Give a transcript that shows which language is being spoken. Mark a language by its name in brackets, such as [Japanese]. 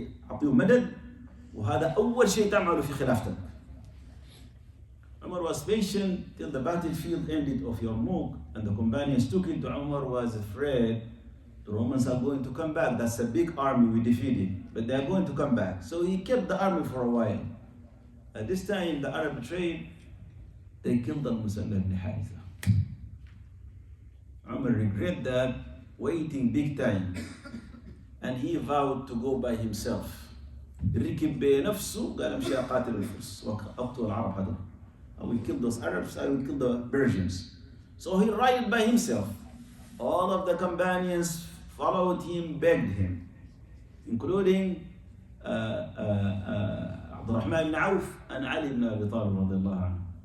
[Arabic] أعطيه مدد، وهذا أول شيء تعمله في خلافتك. [English] Umar was patient till the battlefield ended of Yarmouk, and the companions took it. Umar was afraid the Romans are going to come back. That's a big army we defeated, but they are going to come back. So he kept the army for a while. At this time, the Arab betrayed. They killed Al-Musanna ibn Haritha. Umar regret that, waiting big time, and he vowed to go by himself. [Arabic] ركب بنفسه قال امشي اقاتل الفرس واقتل العرب هذول. [English] I will kill those Arabs, I will kill the Persians. So he rode by himself. All of the companions followed him, begged him, including Abdul Rahman ibn Auf and Ali ibn Abi Talib radiallahu anhu.